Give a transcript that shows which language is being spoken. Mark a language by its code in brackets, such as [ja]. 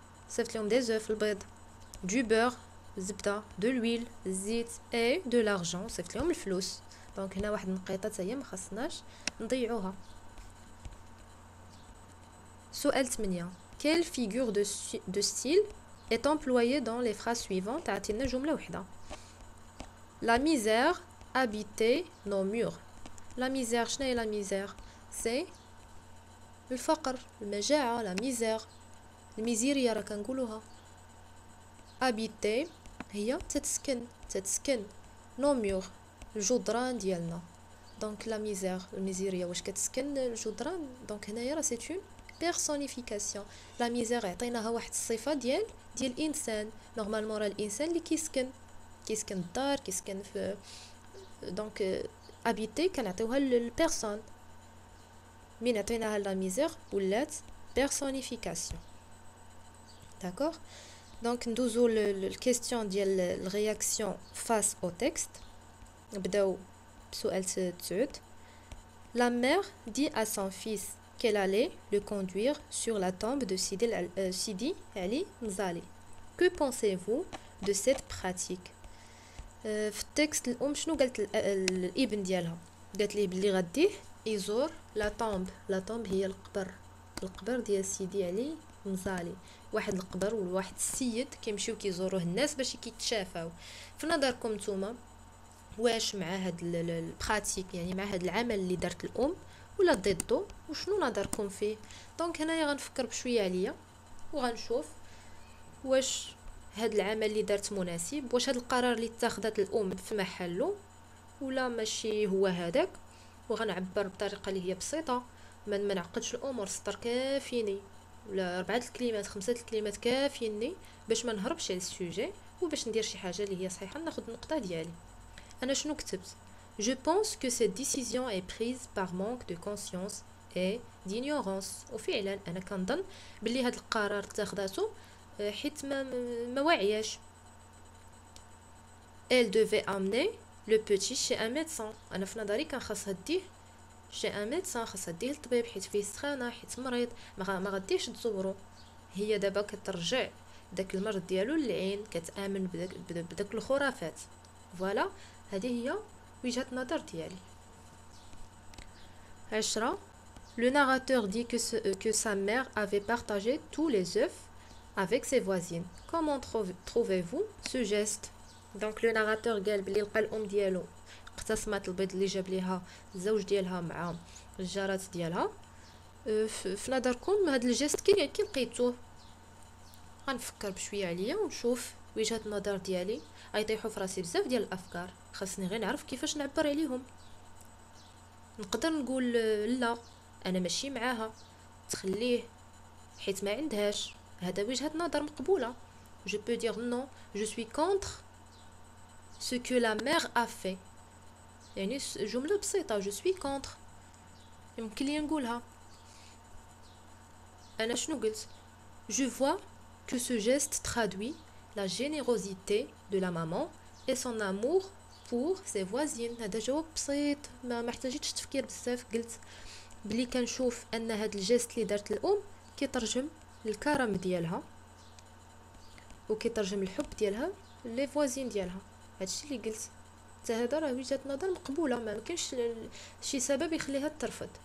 [ar] صيفط لهم [fr] des œufs [ar] البيض، [fr] du beurre [ar] الزبده، [fr] de l'huile [ar] الزيت [fr] et de l'argent [ar] صيفط لهم الفلوس. دونك هنا واحد النقيطه حتى هي ما خصناش نضيعوها. سؤال 8. [fr] Quelle figure de style est employée dans les phrases suivantes؟ [ar] عطينا جمله وحده. [fr] La misère habitait nos murs. La misère [ar] شنو هي la misère؟ c'est الفقر، المجاعه، la misère، الميزيريا راه كنقولوها. habiter هي تتسكن [fr] nos murs [ar] الجدران ديالنا. دونك la misère الميزيريا واش كتسكن الجدران، دونك هنايا راه سي اون بيرسونيفيكاسيون. لا ميزير عطيناها واحد الصفه ديال الانسان. نورمالمون راه الانسان اللي كيسكن الدار، كيسكن في دونك habiter كنعطيوها للبيرسون. من عطيناها لا ميزير ولات بيرسونيفيكاسيون. داكوغ. دونك ندوزو للكيستيون ديال الرياكسيون فاس او تكست. نبداو بسؤال 9. [fr] La mère dit à son fils qu'elle allait le conduire sur la tombe de Sidi Ali Mzali. Que pensez-vous de cette pratique؟ [ar] في التكست الام شنو قالت الابن ديالها؟ قالت ليه بلي غديه يزور لا طومب هي القبر ديال سيدي علي مزالي. واحد القبر وواحد السيد كيمشيو كيزوروه الناس باش كيتشافاو. في نظركم نتوما واش مع هاد البراتيك، يعني مع هاد العمل اللي دارت الام ولا ضده، وشنو نظركم فيه؟ دونك هنايا غنفكر بشويه عليا وغنشوف واش هاد العمل اللي دارت مناسب، واش هاد القرار اللي اتخذت الام في محله ولا ماشي هو هذاك. وغنعبر بطريقه اللي هي بسيطه، ما نعقدش الامور. سطر كافيني ولا 4 الكلمات 5 الكلمات كافيني باش ما نهربش على السوجي وباش ندير شي حاجه اللي هي صحيحه ناخذ النقطه ديالي. انا شنو كتبت؟ [fr] Je pense que cette décision est prise par manque de conscience et d'ignorance. [ar] وفعلا انا كنظن بلي هاد القرار اتخذته حيت ما واعياش. [fr] Elle devait amener le petit chez un médecin. [ar] انا في نظري كان خاصها ديه [fr] chez un médecin، [ar] خاصها ديه للطبيب حيت فيه سخانه، حيت مريض، ما غديش تزورو. هي دابا كترجع داك المرض ديالو للعين، كتامن بداك الخرافات. فوالا هذه هي وجهة نظر ديالي. 10. [fr] Le narrateur dit que sa mère avait partagé tous les œufs avec ses voisines. Comment trouvez-vous ce geste؟ Donc le narrateur [ar] قال بلي لقى الام ديالو اقتسمت البيض اللي جاب ليها الزوج ديالها مع الجارات ديالها. في نظركم هذا الجست كي لقيتوه؟ غنفكر بشويه عليا ونشوف وجهة النظر ديالي. غيطيحوا في راسي بزاف ديال الافكار، خاصني غير نعرف كيفاش نعبر عليهم. نقدر نقول لا انا ماشي معاها، تخليه حيت ما عندهاش. هذا وجهة نظر مقبوله. [fr] je peux dire non, je suis contre ce que la mère a fait. [ar] يعني جمله بسيطه [fr] je suis contre، [ar] يمكن لي نقولها. انا شنو قلت؟ [fr] je vois que ce geste traduit la générosité de la maman et son amour pour ses voisines. [ar] هذا جواب بسيط ما احتاجتش تفكير بزاف. قلت بلي كنشوف ان هذا الجست اللي دارت الام كيترجم الكرم ديالها وكيترجم الحب ديالها لي فوازين ديالها. هادشي اللي قلت حتى هذا راه وجهة نظر مقبوله، ما كاينش شي سبب يخليها ترفض.